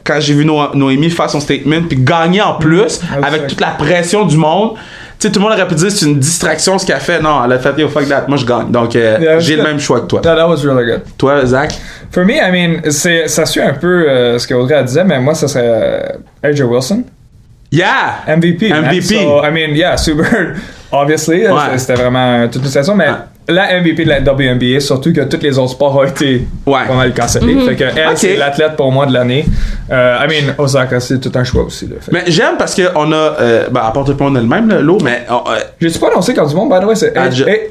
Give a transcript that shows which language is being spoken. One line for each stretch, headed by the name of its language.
French: Quand j'ai vu Noémie faire son statement, puis gagner en plus, avec toute la pression du monde. Tu sais, tout le monde aurait pu dire c'est une distraction ce qu'elle fait. Non, elle a fait
English: yo fuck that.
French: Moi, je gagne. Donc, j'ai le même choix que toi.
English: That was really good.
French: Toi, Zach?
English: For me, I mean,
French: ça suit un peu ce qu'Audrey disait, mais moi, ça serait AJ Wilson.
English: Yeah! MVP. So, I mean, yeah, Sue Bird, obviously.
French: C'était vraiment toute une saison, mais la MVP de la WNBA, surtout que tous les autres sports ont été pas mal cancellés. Fait que elle, c'est l'athlète pour moi de l'année.
English: I mean,
French: Osaka, c'est tout un choix aussi. Là, mais j'aime parce qu'on a, à part tout le monde a le même, l'eau, mais... J'ai-tu pas annoncé comme du monde,
English: by the way,
French: c'est Aja?